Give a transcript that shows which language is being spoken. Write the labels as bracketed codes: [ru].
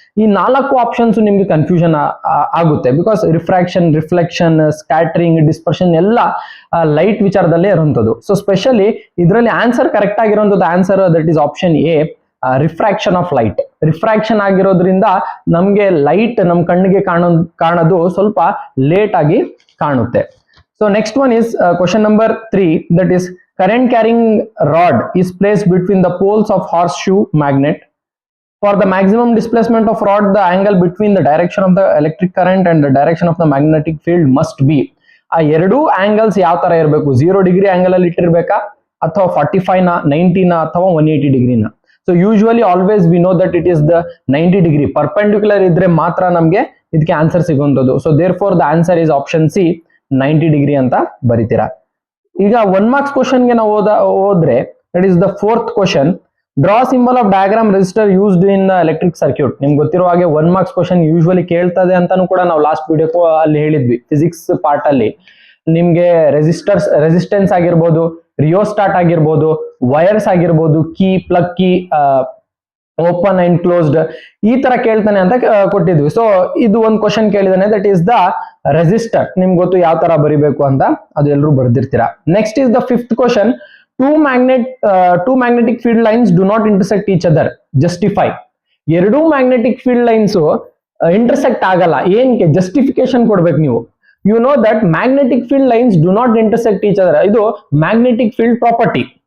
[kn] ಈ 4 ಆಪ್ಷನ್ಸ್ ನಿಮ್ಗೆ ಕನ್ಫ್ಯೂಷನ್ ಆಗುತ್ತೆ. Because refraction, reflection, scattering, dispersion ಎಲ್ಲ ಲೈಟ್ ವಿಚಾರದಲ್ಲೇ ಇರುವಂಥದ್ದು. ಸೊ ಸ್ಪೆಷಲಿ ಇದರಲ್ಲಿ ಆನ್ಸರ್ ಕರೆಕ್ಟ್ ಆಗಿರುವಂಥದ್ದು [en] Answer that is option A, refraction of light. [kn] Refraction ಆಗಿರೋದ್ರಿಂದ ನಮ್ಗೆ ಲೈಟ್ ನಮ್ಮ ಕಣ್ಣಿಗೆ ಕಾಣೋದು ಸ್ವಲ್ಪ ಲೇಟ್ ಆಗಿ ಕಾಣುತ್ತೆ. [en] So next one is question number 3, that is current carrying rod is placed between the poles of horseshoe magnet. For the maximum displacement of rod, the angle between the direction of the electric current and the direction of the magnetic field must be. [kn] ಆ ಎರಡೂ angles ಯಾವ ತರ ಇರಬೇಕು? 0 degree angle ಅಲ್ಲಿ ಇಟ್ಟಿರ್ಬೇಕಾ, ಅಥವಾ 45 ನ, 90 ನ, ಅಥವಾ 180 ಡಿಗ್ರಿನ? [en] so usually always we know that it is the 90 degree perpendicular [kn] ಇದ್ರೆ ಮಾತ್ರ ನಮ್ಗೆ ಇದಕ್ಕೆ ಆನ್ಸರ್ ಸಿಗುವಂಥದ್ದು. [en] so therefore the answer is option C, 90 degree [kn] ಅಂತ ಬರಿತೀರಾ. ಈಗ 1 marks ಕ್ವಶನ್ಗೆ ನಾವು ಹೋದ್ರೆ [en] That is the 4th question, draw symbol of diagram resistor used in electric circuit. [kn] ನಿಮ್ಗೆ ಗೊತ್ತಿರೋ ಹಾಗೆ 1 marks ಕ್ವಶನ್ ಯೂಶುವಲಿ ಕೇಳ್ತದೆ ಅಂತಾನು ಕೂಡ ನಾವು ಲಾಸ್ಟ್ ವಿಡಿಯೋ ಅಲ್ಲಿ ಹೇಳಿದ್ವಿ. ಫಿಸಿಕ್ಸ್ ಪಾರ್ಟ್ ಅಲ್ಲಿ ನಿಮ್ಗೆ ರೆಸಿಸ್ಟೆನ್ಸ್ ಆಗಿರ್ಬೋದು, ರಿಯೋಸ್ಟಾಟ್ ಆಗಿರ್ಬೋದು, ವೈರ್ಸ್ ಆಗಿರ್ಬೋದು, key, plug key, [en] open and closed, [kn] ಈ ತರ ಕೇಳ್ತಾನೆ ಅಂತ ಕೊಟ್ಟಿದ್ವಿ. ಸೊ ಇದು ಒಂದು question ಕೇಳಿದಾನೆ, [en] That is the resistor. [kn] ನಿಮ್ಗೆ ಗೊತ್ತು ಯಾವ ತರ ಬರಿಬೇಕು ಅಂತ, ಅದು ಎಲ್ಲರೂ ಬರ್ದಿರ್ತೀರಾ. [en] Next is the 5th question, two magnetic field lines do not intersect each other, justify. [kn] ಎರಡೂ ಮ್ಯಾಗ್ನೆಟಿಕ್ ಫೀಲ್ಡ್ ಲೈನ್ಸ್ ಇಂಟರ್ಸೆಕ್ಟ್ ಆಗಲ್ಲ, ಏನಕ್ಕೆ? ಜಸ್ಟಿಫಿಕೇಶನ್ ಕೊಡ್ಬೇಕು ನೀವು. [en] You know that magnetic field lines do not intersect each other, ಇದು magnetic field property.